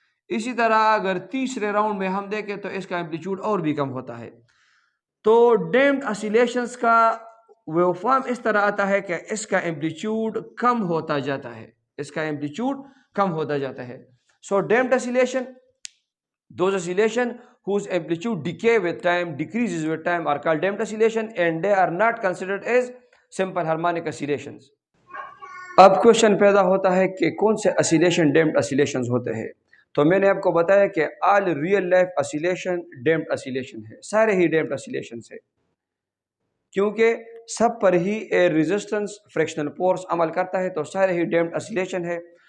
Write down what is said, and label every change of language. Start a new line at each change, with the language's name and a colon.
Urdu: اسی طرح اگر تیسرے راؤنڈ میں ہم دیکھیں تو اس کا ایمپلیچیوڈ اور بھی کم ہوتا ہے. تو ڈیمپڈ اسیلیشنز کا ویو فارم اس طرح آتا ہے کہ اس کا ایمپلیچیوڈ کم ہوتا جاتا ہے, اس کا ایمپلیچیوڈ کم ہوتا جاتا ہے. سو damped اسیلیشن,
English: those oscillation whose amplitude decay with time, decreases with time are called damped oscillation and they are not considered as simple harmonic oscillations.
Urdu: اب کوشچن پیدا ہوتا ہے کہ کون سے اسیلیشن ڈیمپڈ اسیلیشنز ہوتے ہیں. تو میں نے آپ کو بتایا کہ
English: all real life oscillation damped oscillation
Urdu: ہے، سارے ہی ڈیمپڈ اسیلیشنز ہے، کیونکہ سب پر ہی ایئر ریزسٹنس فریکشنل فورس عمل کرتا ہے، تو سارے ہی ڈیمپڈ اسیلیشن ہے.